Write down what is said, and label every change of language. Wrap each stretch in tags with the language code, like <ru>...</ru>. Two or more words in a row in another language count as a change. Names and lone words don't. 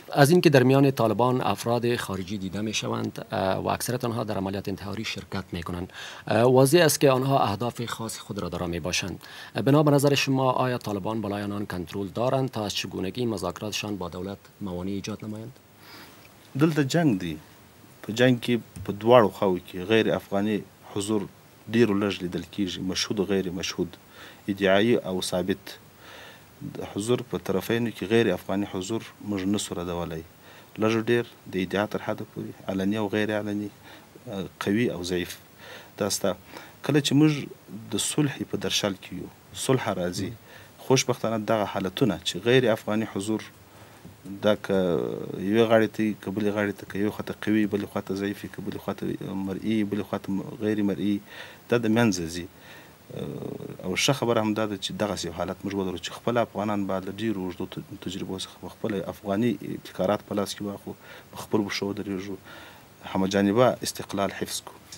<fa>از اینکه در میان طالبان افراد خارجی دیده می شوند و اکثرت آنها در عملیات انتحاری شرکت می کنند، واضح است که آنها اهداف خاص خود را دارا می باشند. بنا به نظر شما آیا طالبان بالای آنان کنترل دارند تا از چگونگی مذاکراتشان با دولت موانع ایجاد نمایند؟</fa> <ps>دلته جنگ دی، په جنگ کې په دواړو خواو کې غیر افغاني حضور ډیرو لږ لیدل کیږي، مشهود و غیر مشهود، ادعایی او ثابت. حضور په طرفینو کې غیر افغاني حضور موږ نسو ردولی، لږ ډیر د ادعا تر حده پورې علني او غیر علني، قوي او ضعیف. دا ستا کله چې موږ د صلح په درشل کې یو، صلح راځي، خوشبختانه دغه حالتونه چې غیر افغاني حضور دا که یوې غاړې ته که بلې غاړې ته، که یوې خواته قوي بلې خواته ضعیفي، که بلې خواته مرئي بلې خواته غیر مرئي، دا د منځه ځي. او ښه خبره هم دا ده چې دغسې یو حالت موږ ولرو چې خپل افغانان باید له ډېرو اوږدو تجربو څخه په خپل افغاني ابتکارات په لاس کې واخلو، په خپلو پښو ودرېږو، همه جانبه استقلال حفظ کړو.</ps>